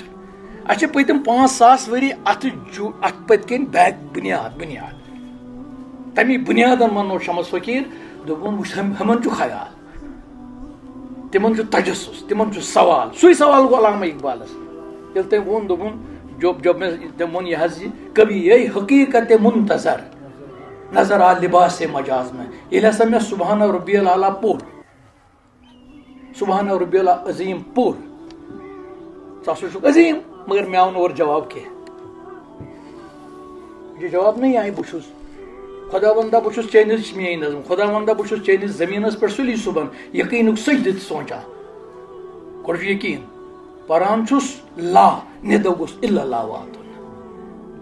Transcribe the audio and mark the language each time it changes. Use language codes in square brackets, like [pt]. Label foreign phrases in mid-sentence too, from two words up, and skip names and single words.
[ks] اَسہِ چھِ پٔتِم 5,000 ؤری اتھ پٔتۍ کِنۍ بیک بُنیاد تمی بُنیادن منٛز شمس فقیٖر دوٚپُن وٕچھ ہُمن چھُ خیال تِمن چھُ تجسُس تِمن چھُ سوال. سُے سوال گوٚو علامہ اقبالس ییٚلہِ تٔمۍ ووٚن دوٚپُن جب مےٚ تٔمۍ ووٚن یہِ حظ [ur] یہِ کبھی یے حقیٖقت منتظر نظر آ لباس مجاز میں. [ks] ییٚلہِ ہسا مےٚ [ar] سبحانہ ربی العلیٰ [ks] پوٚر [ar] سبحانہ ربی العظیٖم [ks] پوٚر ژٕ ہسا چھُکھ عظیٖم مگر مےٚ آو نہٕ اورٕ جواب کینٛہہ. [ur] یہِ جواب نہیں آیہِ. [ks] بہٕ چھُس خۄدا وندا بہٕ چھُس چٲنِس میٲنۍ نظم خۄدا وندا بہٕ چھُس چٲنِس زٔمیٖنس پٮ۪ٹھ سُلی صبحن یقیٖنُک سجدٕ سونٛچان. گۄڈٕ چھُ یقیٖن پران چھُس لا نِدو گوٚژھ [ar] اِلا اللہ [ks] واتُن.